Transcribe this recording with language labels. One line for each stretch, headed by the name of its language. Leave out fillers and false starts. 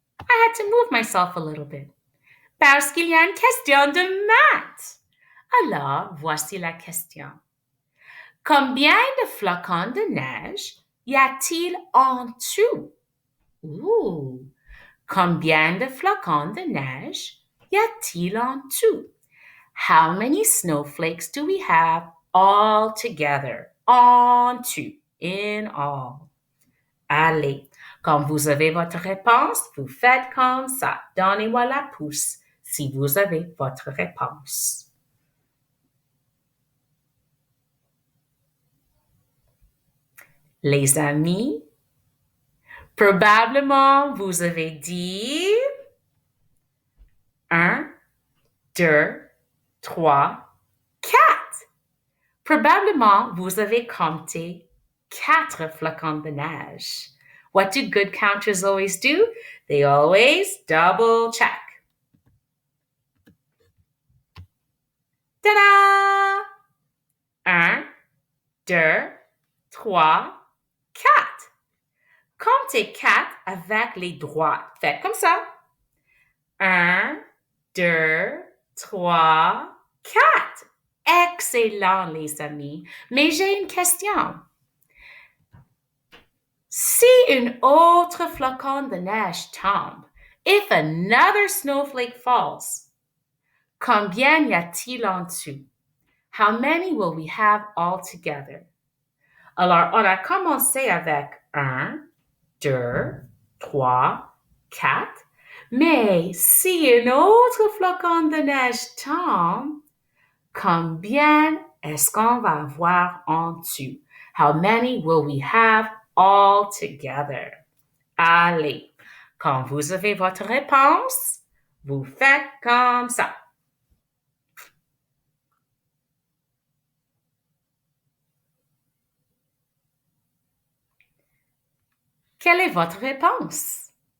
English: I had to move myself a little bit.
French: Parce qu'il y a une question de maths. Alors, voici la question. Combien de flocons de neige y a-t-il en tout? Ooh. Combien de flocons de neige y a-t-il en tout?
English: How many snowflakes do we have all together?
French: En tout.
English: In all.
French: Allez, quand vous avez votre réponse, vous faites comme ça. Donnez-moi la pouce si vous avez votre réponse. Les amis, probablement vous avez dit 1, 2, 3, 4. Probablement vous avez compté 4 flocons de neige.
English: What do good counters always do? They always double check. Ta-da! 1, 2, 3, 4.
French: Comptez 4 avec les droites. Faites comme ça. 1, 2, 3, 4. Excellent, les amis. Mais j'ai une question. Si une autre flocon de neige tombe,
English: if another snowflake falls,
French: combien y a-t-il en dessous?
English: How many will we have all together?
French: Alors, on a commencé avec 1, 2, 3, 4. Mais si un autre flocon de neige tombe, combien est-ce qu'on va avoir en tout?
English: How many will we have all together?
French: Allez, quand vous avez votre réponse, vous faites comme ça. Quelle est votre réponse?